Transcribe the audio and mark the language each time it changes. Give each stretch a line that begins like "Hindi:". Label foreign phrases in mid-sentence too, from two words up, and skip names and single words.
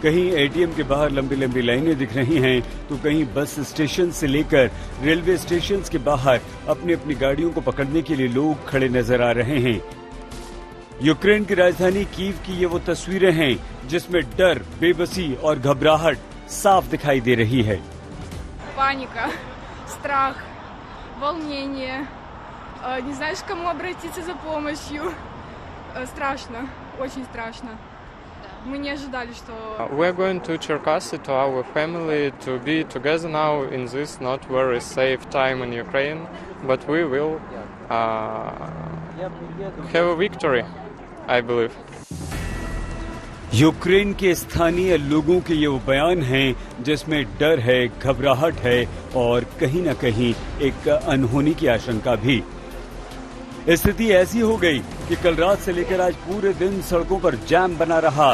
Hindi: कहीं एटीएम के बाहर लंबी लंबी लाइनें दिख रही हैं, तो कहीं
English: bus station
Hindi: से लेकर
English: railway station
Hindi: के बाहर अपनी अपनी गाड़ियों को पकड़ने के लिए लोग खड़े नजर आ रहे हैं। यूक्रेन की राजधानी कीव की ये वो तस्वीरें हैं जिसमें डर, बेबसी और घबराहट साफ दिखाई दे रही है।
Russian: Паника, страх, волнение, не знаешь, к кому обратиться за помощью. Страшно, очень страшно. Мы не ожидали, что...
English: We're going to Cherkasy to our family to be together now in this not very safe time in Ukraine, but we will have a victory, I believe.
Hindi: यूक्रेन के स्थानीय लोगों के ये वो बयान हैं जिसमें डर है, घबराहट है और कहीं न कहीं एक अनहोनी की आशंका भी। स्थिति ऐसी हो गई कि कल रात से लेकर आज पूरे दिन सड़कों पर जाम बना रहा।